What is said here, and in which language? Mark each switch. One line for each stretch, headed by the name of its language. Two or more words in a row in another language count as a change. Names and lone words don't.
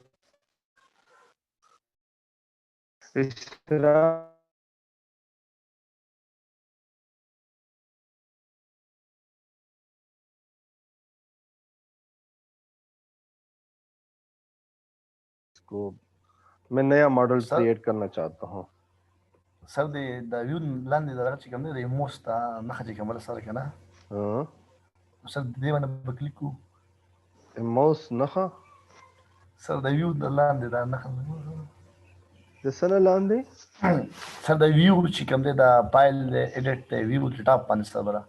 Urdu: اس طرح کو میں نیا
English: model create
Urdu: کرنا چاہتا ہوں.
Pashto: سر د ویو لاندې دغه چې کوم دی د موس ته نښه چې کومه ده سر که نه سر د دې باندې به کلیک کوو موس نښه سر د ویو د لاندې دا نښه د څه نه لاندې سر د ویو چې کوم دی دا فایل دی ایډیټ دی ویو د ټاپ باندې سر بره